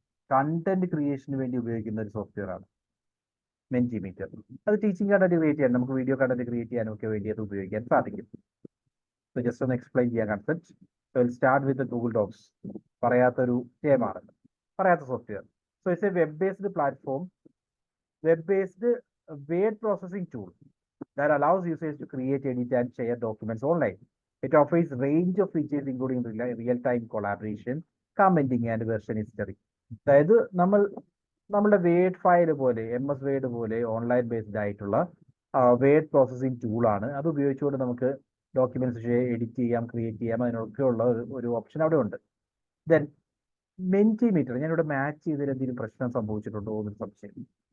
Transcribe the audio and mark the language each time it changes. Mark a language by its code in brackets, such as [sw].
[ml] Content ക്രിയേഷന് വേണ്ടി ഉപയോഗിക്കുന്ന ഒരു സോഫ്റ്റ്വെയർ ആണ് മെന്റിമീറ്റർ. അത് ടീച്ചിങ് കണ്ടന്റ് ക്രിയേറ്റ് ചെയ്യാൻ, നമുക്ക് വീഡിയോ കണ്ടന്റ് ക്രിയേറ്റ് ചെയ്യാനും ഒക്കെ വേണ്ടി അത് ഉപയോഗിക്കാൻ സാധിക്കും. സോ ജസ്റ്റ് ഒന്ന് എക്സ്പ്ലെയിൻ ചെയ്യാൻ concept. [en] so will start with [ml] Google docs. പറയാത്തൊരു ടേമാണ്, പറയാത്ത software. [en] So it's a web based platform, web based word processing tool that allows users to create, edit, and share documents online. It offers range of features including real-time collaboration, commenting, and version history. [ml] അതായത് നമ്മുടെ word file പോലെ, MS word പോലെ online based ആയിട്ടുള്ള word processing ടൂളാണ്. അത് ഉപയോഗിച്ചുകൊണ്ട് നമുക്ക് documents edit ചെയ്യാം, ക്രിയേറ്റ് ചെയ്യാം, അതിനൊക്കെയുള്ള ഒരു ഓപ്ഷൻ അവിടെ ഉണ്ട്. ദെൻ മെന്റിമീറ്റർ, ഞാനിവിടെ മാച്ച് ചെയ്തതിൽ എന്തെങ്കിലും പ്രശ്നം സംഭവിച്ചിട്ടുണ്ടോ എന്നൊരു സംശയം.